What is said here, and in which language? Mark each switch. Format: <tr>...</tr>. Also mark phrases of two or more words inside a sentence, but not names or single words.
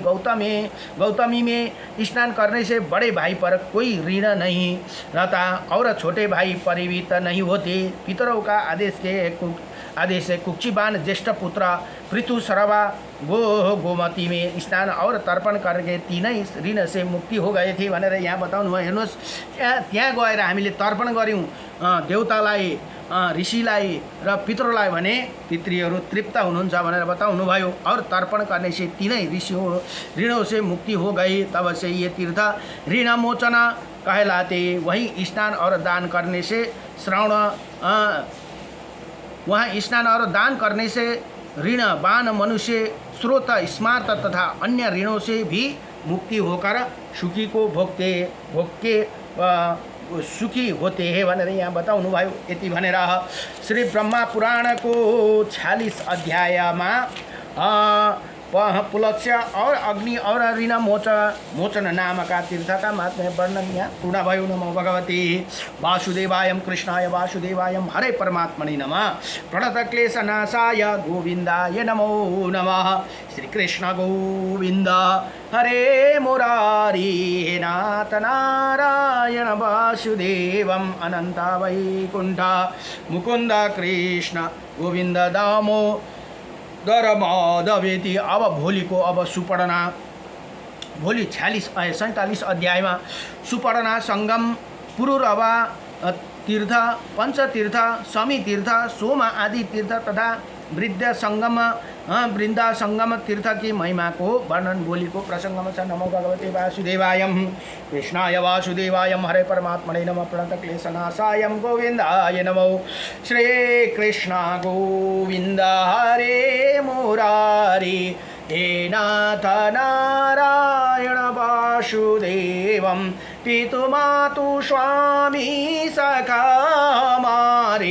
<hi>गौतमी में स्नान करने से बड़े भाई पर कोई ऋण नहीं रहता और छोटे भाई परिवीत नहीं होते। पितरों का आदेश से कुक्षिबान ज्येष्ठ पुत्र पृथुश्रवा गोमती में स्नान और तर्पण करके तीनै ऋण से मुक्ति हो गए थे</hi> <ne>भनेर यहाँ बताउनु भयो। हेर्नुहोस्, त्यहाँ गएर हामीले तर्पण गऱ्यौँ देवतालाई, ऋषिलाई र पितृलाई भने पितृहरू तृप्त हुनुहुन्छ भनेर बताउनु भयो।</ne> <hi>और तर्पण करने से तीनै ऋणों से मुक्ति हो गई। तब से ये तीर्थ ऋण मोचन कहलाते। वहीं स्नान और दान करने से वहाँ स्नान और दान करने से ऋण बान मनुष्य स्रोत स्मार्त तथा अन्य ऋणों से भी मुक्ति होकर सुखी को सुखी होते हैं</hi> <ne>भनेर यहाँ बताउनु भयो। यति भनेर श्री ब्रह्मा पुराण को 46 अध्यायमा पुलत्स्य और अग्नि और ऋण मोचन नामका तीर्थका महात्म्य वर्णन यहाँ पूर्ण भयो।</ne> <sa>नमो भगवते वासुदेवाय कृष्णाय वासुदेवाय हरे परमात्मने नमः। प्रणतक्लेशनाशाय गोविन्दाय नमो नमः। श्री कृष्ण गोविन्द हरे मुरारी नाथ नारायण वासुदेवम अनंत वैकुंठ मुकुंद कृष्ण गोविन्द दामो दरमाधवेति।</sa> <ne>अब सुपर्णा भोलि 47 अध्यायमा सुपर्णा संगम पुरुरवा तीर्थ, पंचतीर्थ, समी तीर्थ, सोम आदि तीर्थ तथा वृंदा संगम तीर्थ की महिमा को वर्णन भोलिको प्रसंगमा छ।</ne> <sa>नमो भगवते वासुदेवाय कृष्णाय वासुदेवाय हरे परमात्मने नमः। प्रणतक्लेशनाशाय गोविन्दाय नमो। श्री कृष्ण गोविन्द हरे मुरारी हे नाथ नारायण वासुदेवं</sa> <hi>पितुमातु स्वामी सखा हमारे।</hi>